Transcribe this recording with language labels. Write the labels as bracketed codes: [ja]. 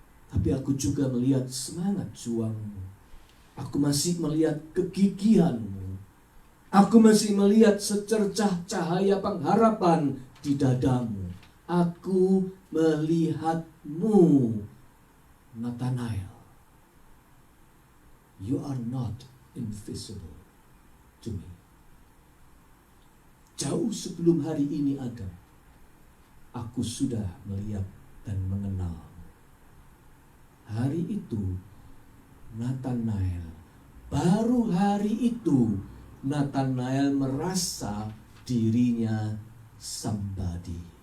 [id] Tapi aku juga melihat semangat juangmu. Aku masih melihat kegigihanmu. Aku masih melihat secercah cahaya pengharapan di dadamu. Aku melihatmu, Nathanael. [en] You are not invisible to me. [id] Jauh sebelum hari ini ada, aku sudah melihat dan mengenal. Hari itu, Nathanael, baru hari itu, Nathanael merasa dirinya somebody.